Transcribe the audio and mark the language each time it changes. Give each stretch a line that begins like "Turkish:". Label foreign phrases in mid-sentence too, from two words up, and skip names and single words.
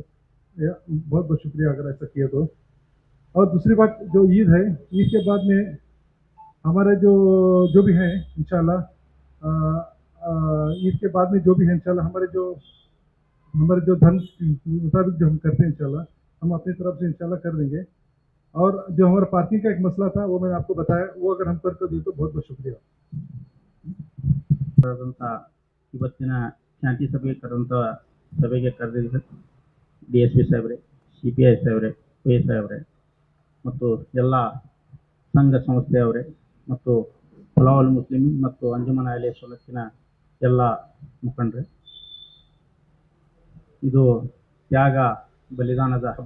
Hindi: बहुत बहुत शुक्रिया अगर ऐसा किया तो। और दूसरी बात, जो ईद है, ईद के बाद में हमारे जो भी हैं इंशाल्लाह, ईद के बाद में जो भी है इंशाल्लाह हमारे जो धर्म मुताबिक जो हम करते हैं इंशाल्लाह हम अपनी तरफ से इंशाल्लाह कर देंगे। और जो हमारा पार्किंग का एक मसला था वो मैंने आपको बताया, वो अगर हम कर दिए तो बहुत बहुत शुक्रिया।
Kannada: ಇವತ್ತಿನ ಶಾಂತಿ ಸಭೆ ಸಭೆಗೆ ಕರೆದಿದ್ದ DSP ಸಾಹೇಬ್ರೆ, CPI ಸಾಹೇಬ್ರೆ, PA ಸಾಹೇಬ್ರೆ ಮತ್ತು ಎಲ್ಲ ಸಂಘ ಸಂಸ್ಥೆಯವರೇ ಮತ್ತು ಫಲಾವಲ್ ಮುಸ್ಲಿಂ ಮತ್ತು ಅಂಜುಮನ್ ಅಹ್ಲೆ ಸುನ್ನತಿನ ಎಲ್ಲ ಮುಖಂಡರೇ, ಇದು ತ್ಯಾಗ ಬಲಿದಾನದ ಹಬ್ಬ.